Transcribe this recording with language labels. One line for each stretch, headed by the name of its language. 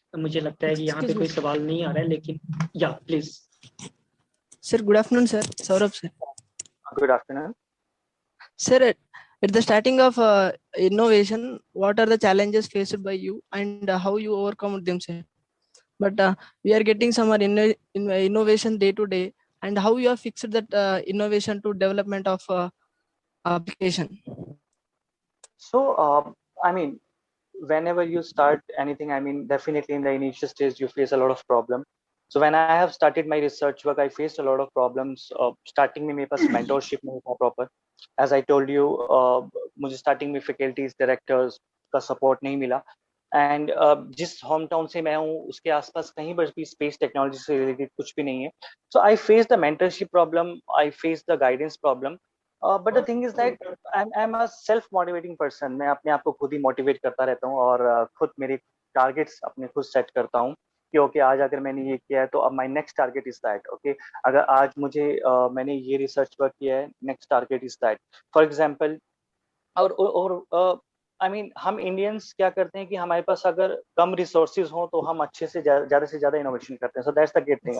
Hindi: मुझे लगता है कि यहाँ पे कोई सवाल नहीं आ रहा है, लेकिन
English: yeah, please. Sir, good afternoon, sir. Saurabh, sir. Good afternoon. Sir, at the starting of innovation, what are the challenges faced by you and how you overcome them, sir? But we are getting some innovation day to day, and how you have fixed that innovation to development of application? So, I mean, whenever you start anything, I mean, definitely in the initial stage, you face a lot of problem. So when I have started my research work, I faced a lot of problems.
Hindi: Starting में मेरे पास mentorship नहीं था proper.
English: As I told you,
Hindi: मुझे starting में faculties, directors का support नहीं मिला.
English: And
Hindi: जिस होम टाउन से मैं हूँ उसके आसपास कहीं पर भी स्पेस टेक्नोलॉजी से रिलेटेड कुछ भी नहीं है.
English: So I faced the mentorship problem, I faced the guidance problem. But the thing is that I'm a self motivating person.
Hindi: मैं अपने आप को खुद ही मोटिवेट करता रहता हूँ और खुद मेरे टारगेट्स अपने खुद सेट करता हूँ कि ओके आज अगर मैंने ये किया है तो अब
English: My next target is that.
Hindi: Okay अगर आज मुझे मैंने ये रिसर्च वर्क किया है,
English: Next target is that. For example
Hindi: और
English: I mean
Hindi: हम इंडियंस क्या करते हैं कि हमारे पास अगर कम रिसोर्सेज हो तो हम अच्छे से ज्यादा इनोवेशन करते हैं.
English: So that's the great thing.